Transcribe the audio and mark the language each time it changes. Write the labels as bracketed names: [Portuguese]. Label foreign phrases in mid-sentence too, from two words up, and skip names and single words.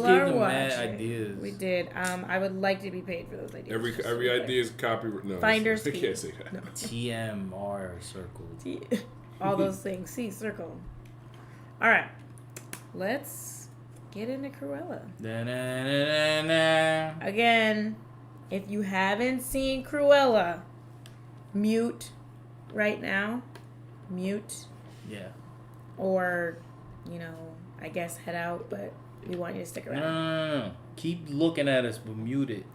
[English] are gave them watching. mad ideas. We did. I would like to be paid for those ideas. Every Just every real idea is copyright. No, Finder's I fee. can't say that. No. TMR circle. All those things. See, circle. All right. Let's get into Cruella. Da-na-na-na-na. Again, if you haven't seen Cruella, mute right now. Mute. Yeah. Or, I guess head out, but we want you to stick around. No. Keep looking at us, but mute it.